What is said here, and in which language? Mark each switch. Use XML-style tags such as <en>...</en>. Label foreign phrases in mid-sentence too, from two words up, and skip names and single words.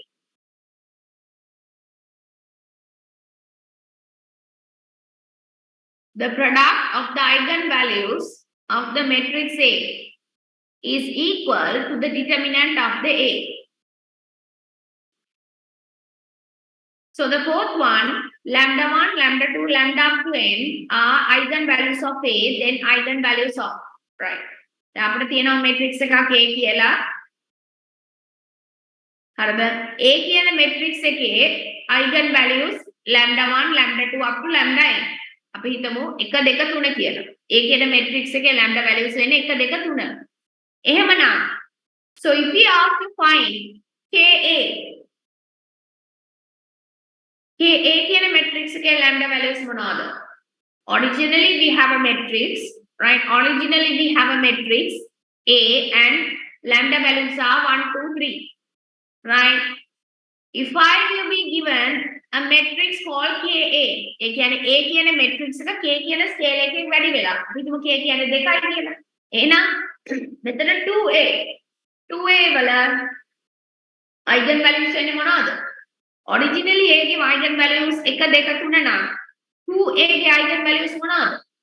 <en>The product of the eigenvalues of the matrix A is equal to the determinant of the A. So the fourth one, lambda 1, lambda 2, lambda up to n are eigenvalues of A, then eigenvalues of, right.</en> <si>දැන් අපිට තියෙනවා matrix එකක් A කියලා. හරිද?</si> <en>A</en> <si>කියන matrix එකේ</si> <en>eigenvalues lambda 1, lambda 2 up to lambda n.</en> <si>අපි හිතමු 1 2 3 කියලා. A කියන matrix එකේ</si> <en>lambda values</en> <si>වෙන්නේ 1 2 3.</si> <en>එහෙමනම් so if we ask to find KA</en> <si>කියන matrix එකේ</si> <en>lambda values මොනවාද? Originally we have a matrix, right? Originally we have a matrix A and lambda values are 1 2 3, right? If I will be given a matrix called KA,</en> <si>ඒ කියන්නේ A කියන matrix එක K කියන scale එකෙන් වැඩි වෙලා. අපි හිතමු K කියන්නේ 2යි කියලා. එහෙනම් මෙතන 2A වල eigenvalues වෙන්නේ මොනවද? Originally A ගේ eigenvalues 1 2 3 නම්</si> <en>2A ගේ eigenvalues</en> <si>මොනවද?</si>